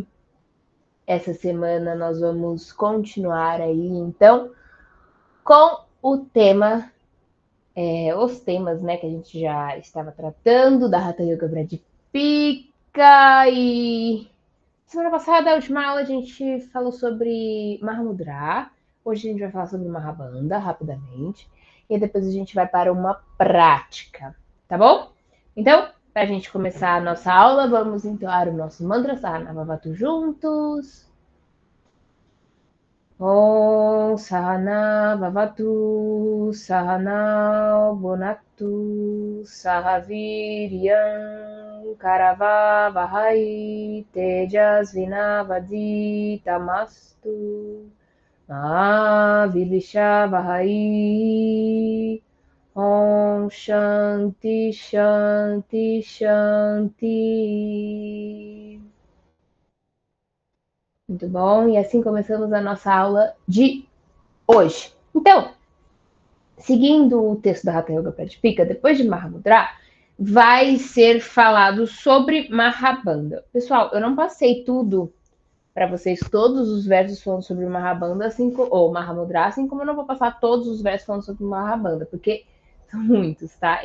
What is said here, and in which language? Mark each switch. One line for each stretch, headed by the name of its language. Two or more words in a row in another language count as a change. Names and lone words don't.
Portuguese: Essa semana nós vamos continuar aí, então, com o tema, os temas, né, que a gente já estava tratando, da Hatha Yoga Pradipika e semana passada, a última aula, a gente falou sobre Mahamudra. Hoje a gente vai falar sobre Mahabandha, rapidamente. E depois a gente vai para uma prática, tá bom? Então, para a gente começar a nossa aula, vamos entoar o nosso mantra Sahanavavatu juntos.
Sanskrit: ॐ सहना ववतु सहना बोनतु सहवीर्यम् करव वहै तेजस् विनवदि तमस्तु विलिश वहै ॐ शान्ति शान्ति शान्ति.
Portuguese: Muito bom, e assim começamos a nossa aula de hoje. Então, seguindo o texto da Hatha Yoga Pradipika, depois de Mahamudra, vai ser falado sobre Mahabandha. Pessoal, eu não passei tudo para vocês, todos os versos falando sobre Mahabandha, assim, ou Mahamudra, assim como eu não vou passar todos os versos falando sobre Mahabandha, porque são muitos, tá?